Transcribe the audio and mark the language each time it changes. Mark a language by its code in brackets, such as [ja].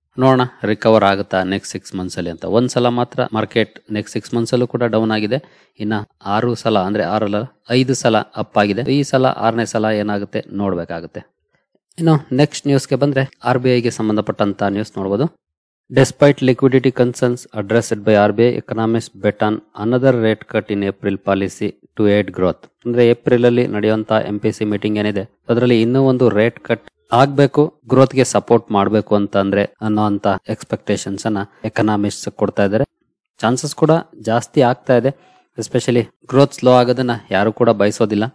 [kn] ನೋಡೋಣ ರಿಕವರ್ ಆಗುತ್ತಾ next 6 months ಅಲ್ಲಿ ಅಂತ. ಒಂದ್ಸಲ ಮಾತ್ರ ಮಾರ್ಕೆಟ್ ನೆಕ್ಸ್ಟ್ 6 months ಅಲ್ಲೂ ಕೂಡ ಡೌನ್ ಆಗಿದೆ. ಇನ್ನ 6 ಸಲ ಅಂದ್ರೆ 5 ಸಲ ಅಪ್ ಆಗಿದೆ. ಈ ಸಲ 6ನೇ ಸಲ ಏನಾಗುತ್ತೆ ನೋಡ್ಬೇಕಾಗುತ್ತೆ. ಇನ್ನು ನೆಕ್ಸ್ಟ್ ನ್ಯೂಸ್ಗೆ ಬಂದ್ರೆ RBI ಗೆ ಸಂಬಂಧಪಟ್ಟಂತ ನ್ಯೂಸ್ ನೋಡಬಹುದು. [en] Despite liquidity concerns addressed by RBI, economists bet on another rate cut in April policy to aid growth. [kn] ಅಂದ್ರೆ ಏಪ್ರಿಲ್ ಅಲ್ಲಿ ನಡೆಯುವಂತ MPC ಮೀಟಿಂಗ್ ಏನಿದೆ ಅದರಲ್ಲಿ ಇನ್ನೂ ಒಂದು ರೇಟ್ ಕಟ್ ಆಗ್ಬೇಕು, ಗ್ರೋತ್ ಗೆ ಸಪೋರ್ಟ್ ಮಾಡಬೇಕು ಅಂತಂದ್ರೆ ಅನ್ನೋಂತ ಎಕ್ಸ್ಪೆಕ್ಟೇಷನ್ಸ್ ಅನ್ನ ಎಕನಾಮಿಸ್ಟ್ ಕೊಡ್ತಾ ಇದ್ದಾರೆ. ಚಾನ್ಸಸ್ ಕೂಡ ಜಾಸ್ತಿ ಆಗ್ತಾ ಇದೆ. ಎಸ್ಪೆಷಲಿ ಗ್ರೋತ್ ಸ್ಲೋ ಆಗೋದನ್ನ ಯಾರು ಕೂಡ ಬಯಸೋದಿಲ್ಲ.